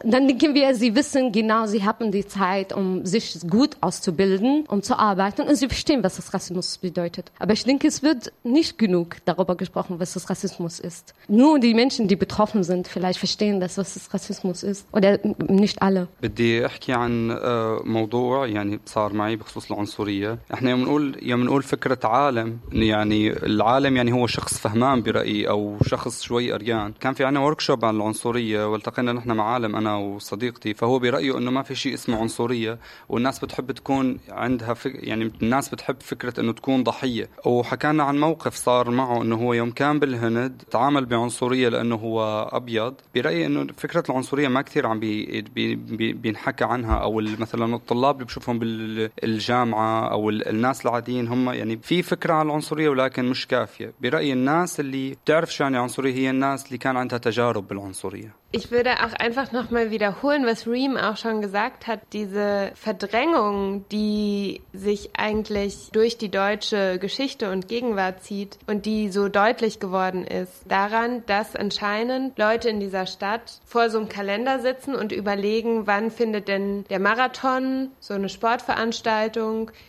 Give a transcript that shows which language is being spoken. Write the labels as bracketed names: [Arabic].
[German] Dann denken wir, sie wissen genau, sie haben die Zeit, um sich gut auszubilden, um zu arbeiten. Und sie verstehen, was das Rassismus bedeutet. Aber ich denke, es wird nicht genug darüber gesprochen, was das Rassismus ist. Nur die Menschen, die betroffen sind, vielleicht verstehen das, was das Rassismus ist. Oder nicht alle. [Arabic] بدي احكي عن موضوع يعني صار معي بخصوص العنصريه. احنا يوم نقول فكره عالم, يعني العالم يعني هو شخص فهمان برايي او شخص شوي اريان. كان في عنا وركشوب عن العنصريه والتقينا نحن مع عالم انا وصديقتي, فهو برايه انه ما في شيء اسمه عنصريه والناس بتحب تكون عندها يعني الناس بتحب فكره انه تكون ضحيه. وحكينا عن موقف صار معه انه هو يوم كان بالهند تعامل بعنصرية لأنه هو أبيض. برأيي أنه فكرة العنصرية ما كثير عم بينحكى عنها, أو مثلا الطلاب اللي بشوفهم بالجامعة أو الناس العاديين هم يعني في فكرة عن العنصرية ولكن مش كافية. برأيي الناس اللي بتعرف شو يعني عنصرية هي الناس اللي كان عندها تجارب بالعنصرية. [German] Ich würde auch einfach nochmal wiederholen, was Reem auch schon gesagt hat, diese Verdrängung, die sich eigentlich durch die deutsche Geschichte und Gegenwart zieht und die so deutlich geworden ist, daran, dass anscheinend Leute in dieser Stadt vor so einem Kalender sitzen und überlegen, wann findet denn der Marathon, so eine Sportveranstaltung,